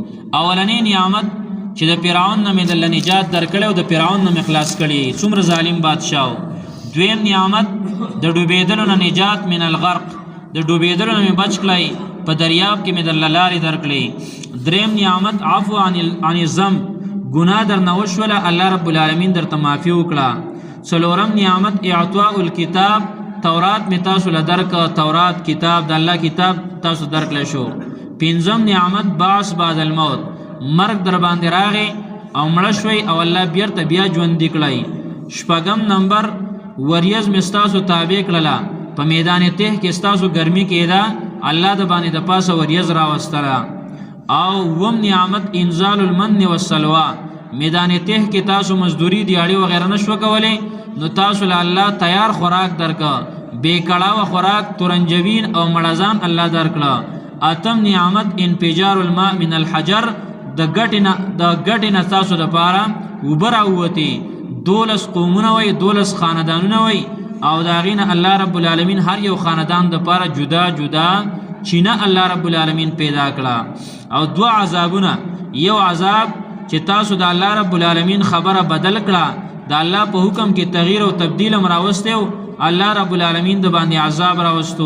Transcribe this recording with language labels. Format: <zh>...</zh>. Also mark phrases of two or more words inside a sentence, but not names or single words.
<ps>اولنې نعمت چې د فرعون نه مې د نجات درکړی او د فرعون نه مې خلاص کړي څومره ظالم بادشاه. دویم نعمت د ډوبېدلو نه نجات</ps> <ar>من الغرق</ar> <ps>د ډوبېدلو نه مې بچ کړی په دریاب کې مې در لارې درکړي. دریم نعمت</ps> <ar>عفو عن الذنب</ar> <ps>ګناه در نه وشوله</ps> <ar>الله رب العالمین</ar> <ps>درته معافي وکړه. څلورم نعمت</ps> <ar>اعطاء الکتاب</ar> <ps>تورات مې تاسو له درکړه تورات کتاب د الله کتاب تاسو درکړی شو. پنځم نعمت</ps> <ar>بعث بعد الموت</ar> <ps>مرګ در باندې راغی او مړه شوی او الله بیرته بیا ژوندي کړی. شپږم نمبر وریځ مې ستاسو تابع کړله په میدان تeh کې ستاسو ګرمي کېده الله د باندې د پاسه وریځ راوستله. او وم نعمت</ps> <ar>انزال المن والسلوى</ar> <ps>میدان تeh کې تاسو مزدوری دیاړي وغیرہ نشو کولی نو تاسو له الله تیار خوراک درکړه بې کړاوه خوراک تورنجبین او مړزان الله درکړه. اتم نعمت</ps> <ar>انفجار الماء من الحجر</ar> <ps>د ګټې نه تاسو دپاره اوبه راووتې 12 قومونه وی 12 خاندانونه وی او د هغې نه</ps> <ar>الله رب العالمین</ar> <ps>هر یو خاندان دپاره جدا جدا چینه</ps> <ar>الله رب العالمین</ar> <ps>پیدا کړه. او 2 عذابونه یو عذاب چې تاسو د</ps> <ar>الله رب العالمین</ar> <ps>خبره بدل کړه د الله په حکم کې تغییر او تبدیل هم راوستی او</ps> <ar>الله رب العالمین</ar> <ps>د باندې عذاب راوستو.</ps>